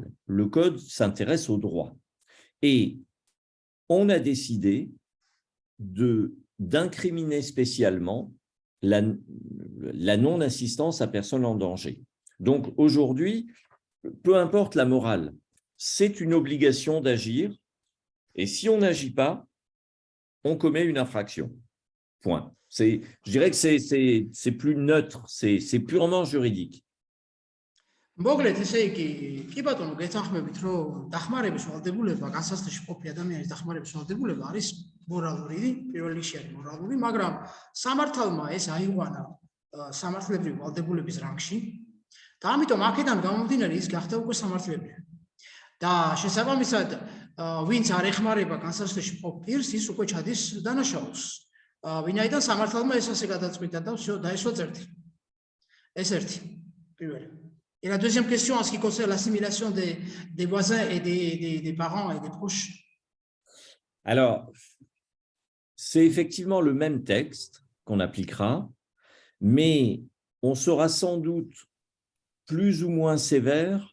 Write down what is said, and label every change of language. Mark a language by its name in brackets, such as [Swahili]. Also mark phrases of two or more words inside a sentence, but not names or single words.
[French] Le code s'intéresse au droit. Et on a décidé d'incriminer spécialement la non-assistance à personne en danger. Donc aujourd'hui, peu importe la morale, c'est une obligation d'agir et si on n'agit pas, on commet une infraction. Point. Je dirais que c'est plus neutre, c'est purement juridique. [Georgian] მოგლეთ ესე იგი კი ბატონო გეთანხმებით რომ დახმარების ვალდებულება განსაცდელში ყოფი ადამიანის დახმარების ვალდებულება არის მორალური პირველ რიგში არის მორალური მაგრამ სამართალმა ეს აიყვანა სამართლებრივი ვალდებულების რანგში და ამიტომ აქედან გამომდინარე ის გახდა უკვე სამართლებრივი და შესაბამისად ვინც არ ეხმარება განსაცდელში ყოფ პირს ის უკვე ჩადის დანაშაულს ვინაიდან სამართალმა ეს ასე გადაწყვიტა და დაესვა წერტილი ეს ერთი პირველი. [French] Et la deuxième question en ce qui concerne l'assimilation des voisins et des parents et des proches. Alors, c'est effectivement le même texte qu'on appliquera, mais on sera sans doute plus ou moins sévère.